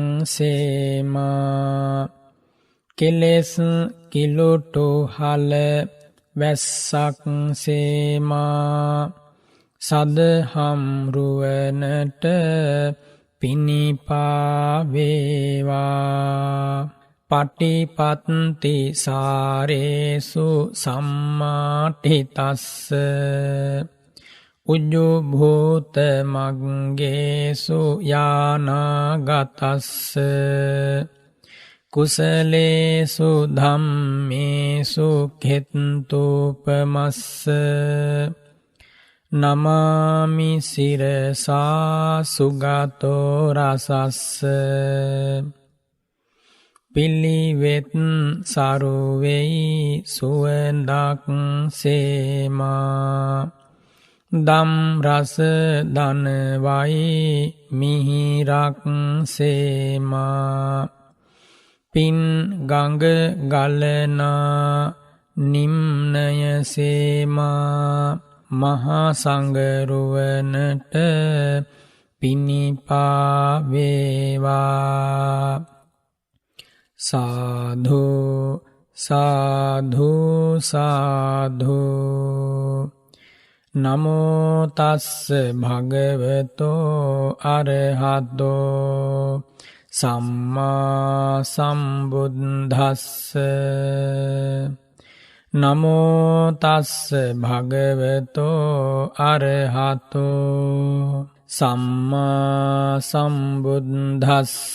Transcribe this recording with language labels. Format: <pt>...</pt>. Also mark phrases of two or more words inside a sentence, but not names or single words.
<si>සේමා කෙලෙස් කිලුටු හල වැස්සක් සේමා සදහම් රුවනට පිනිපා වේවා</si> <pi>පටිපත්ති සාරේසු සම්මාඨිතස්ස උජ්ජු භූත මග්ගේසු යානාගතස්ස කුසලේසු ධම්මේසු ඛෙත්තූපමස්ස නමාමි සිරසා සුගතෝ රසස්ස</pi> <si>පිළිවෙත් සරුවෙයි සුවඳක් සේමා දම් රස දනවයි මිහිරක් සේමා පින් ගඟ ගලනා නිම්නය සේමා මහා සංගරුවනට පිනිපා වේවා සාධු සාධු සාධු</si> <pi>නමෝ තස්ස භගවතෝ අරහතෝ සම්මා සම්බුද්දස්ස නමෝ තස්ස භගවතෝ අරහතෝ සම්මා සම්බුද්දස්ස</pi>